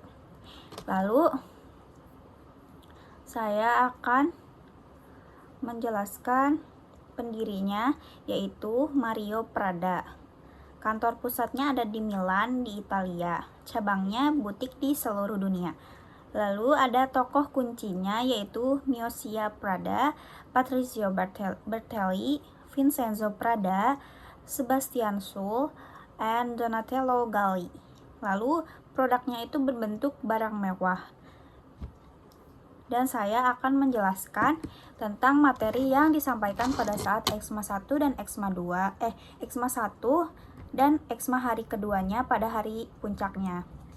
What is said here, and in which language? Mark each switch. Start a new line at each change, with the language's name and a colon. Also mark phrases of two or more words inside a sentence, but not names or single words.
Indonesian: Lalu saya akan menjelaskan pendirinya, yaitu Mario Prada. Kantor pusatnya ada di Milan, di Italia. Cabangnya butik di seluruh dunia. Lalu ada tokoh kuncinya, yaitu Moscia Prada, Patrizio Bertelli, Vincenzo Prada, Sebastian Sul, and Donatello Galli. Lalu produknya itu berbentuk barang mewah. Dan saya akan menjelaskan tentang materi yang disampaikan pada saat Eksma 1 dan Eksma 1 dan Eksma hari keduanya pada hari puncaknya.